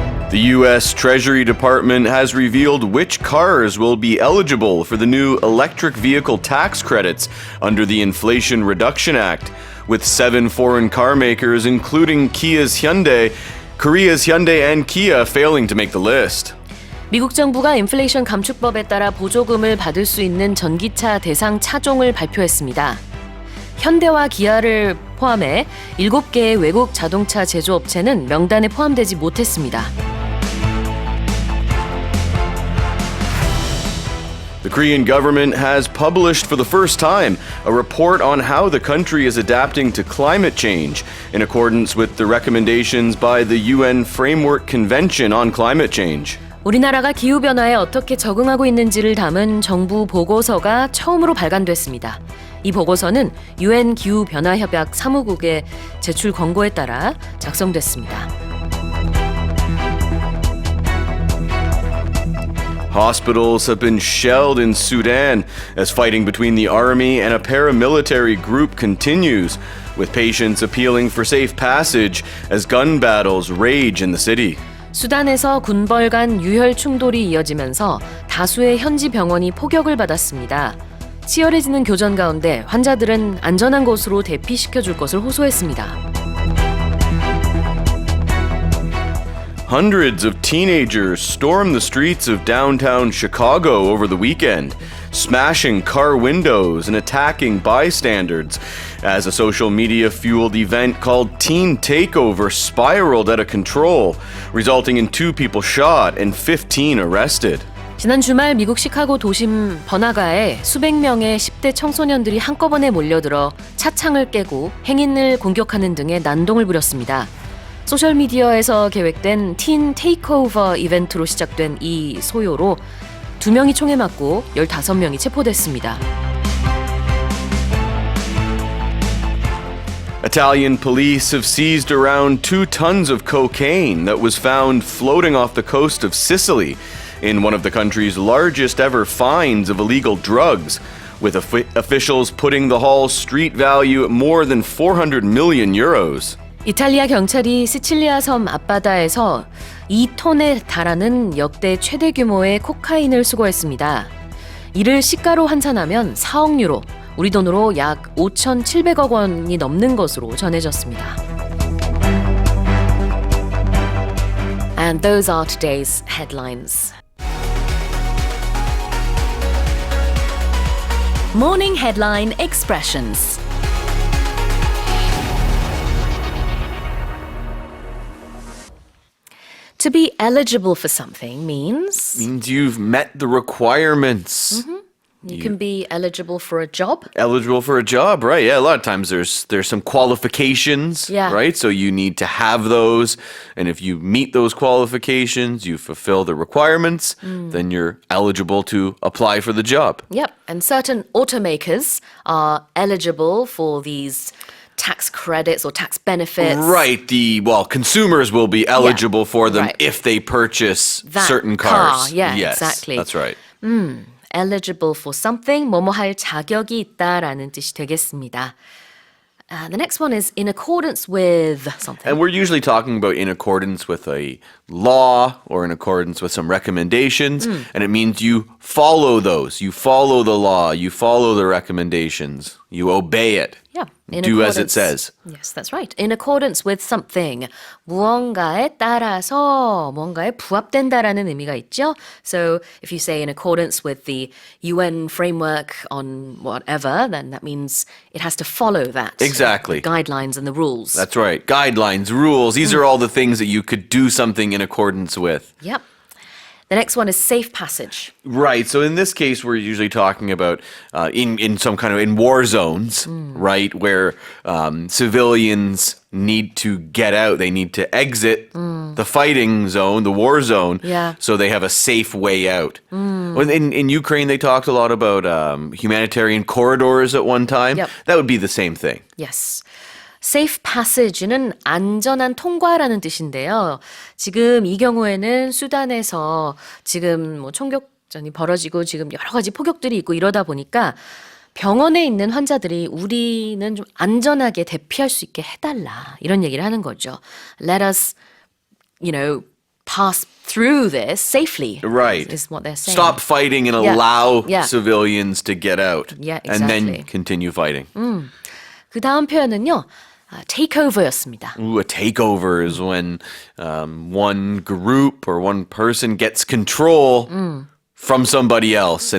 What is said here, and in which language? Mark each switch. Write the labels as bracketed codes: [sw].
[en] The US Treasury Department has revealed which cars will be eligible for the new electric vehicle tax credits under the Inflation Reduction Act, with 7 foreign car makers, including Korea's Hyundai, and Kia failing to make the list. [ko] 미국 정부가 인플레이션 감축법에 따라 보조금을 받을 수 있는 전기차 대상 차종을 발표했습니다. 현대와 기아를 포함해 7개의 외국 자동차 제조업체는 명단에 포함되지 못했습니다. [en] The Korean government has published for the first time a report on how the country is adapting to climate change in accordance with the recommendations by the UN Framework Convention on Climate Change. [ko] 우리나라가 기후변화에 어떻게 적응하고 있는지를 담은 정부 보고서가 처음으로 발간됐습니다. 이 보고서는 유엔기후변화협약 사무국의 제출 권고에 따라 작성됐습니다. [en] Hospitals have been shelled in Sudan as fighting between the army and a paramilitary group continues, with patients appealing for safe passage as gun battles rage in the city. [ko] 수단에서 군벌 간 유혈 충돌이 이어지면서 다수의 현지 병원이 포격을 받았습니다. 치열해지는 교전 가운데 환자들은 안전한 곳으로 대피시켜줄 것을 호소했습니다. [en] Hundreds of teenagers stormed the streets of downtown Chicago over the weekend, smashing car windows and attacking bystanders, as a social media-fueled event called Teen Takeover spiraled out of control, resulting in 2 people shot and 15 arrested. [ko] 지난 주말 미국 시카고 도심 번화가에 수백 명의 10대 청소년들이 한꺼번에 몰려들어 차창을 깨고 행인을 공격하는 등의 난동을 부렸습니다. 소셜미디어에서 계획된 틴 테이크오버 이벤트로 시작된 이 소요로 2명이 총에 맞고 15명이 체포됐습니다. [en] Italian police have seized around 2 tons of cocaine that was found floating off the coast of Sicily in one of the country's largest ever finds of illegal drugs, with officials putting the haul's street value at more than 400 million euros. [ko] 이탈리아 경찰이 시칠리아 섬 앞바다에서 2톤에 달하는 역대 최대 규모의 코카인을 수거했습니다. 이를 시가로 환산하면 4억 유로, 우리 돈으로 약 5,700억 원이 넘는 것으로 전해졌습니다. [en] And those are today's headlines. Morning Headline Expressions. To be eligible for something means You've met the requirements. you can be eligible for a job. Eligible for a job, right? Yeah, a lot of times there's some qualifications, Yeah. right? So you need to have those, and if you meet those qualifications, you fulfill the requirements, then you're eligible to apply for the job. Yep, and certain automakers are eligible for these tax credits or tax benefits. Right, consumers will be eligible for them right. if they purchase That certain car, cars. yeah, yes, exactly. That's right. Eligible for something, [ko] 뭐뭐 할 자격이 있다라는 뜻이 되겠습니다. [en] The next one is in accordance with something. And we're usually talking about in accordance with a law or in accordance with some recommendations, and it means you follow those. You follow the law, you follow the recommendations, you obey it. Yeah. Do as it says. Yes, that's right. In accordance with something. [ko] 무언가에 따라서 무언가에 부합된다라는 의미가 있죠. [en] So if you say in accordance with the UN framework on whatever, then that means it has to follow that. Exactly. The guidelines and the rules. That's right. Guidelines, rules, these are all the things that you could do something in accordance with. Yep. The next one is safe passage. Right. So in this case, we're usually talking about in some kind of in war zones, right, where civilians need to get out. They need to exit the fighting zone, the war zone, Yeah. so they have a safe way out. In Ukraine, they talked a lot about humanitarian corridors at one time. Yep. That would be the same thing. Yes. [ko] safe passage는 안전한 통과라는 뜻인데요. 지금 이 경우에는 수단에서 지금 뭐 총격전이 벌어지고 지금 여러 가지 폭격들이 있고 이러다 보니까 병원에 있는 환자들이 우리는 좀 안전하게 대피할 수 있게 해달라 이런 얘기를 하는 거죠. [en] Let us, pass through this safely. Right. Is what they're saying. Stop fighting and Yeah. allow Yeah. civilians to get out. Yeah, And then exactly. continue fighting. [ko] 그 다음 표현은요. takeover였습니다. [en] Ooh, a takeover is when one group or one person gets control from somebody else.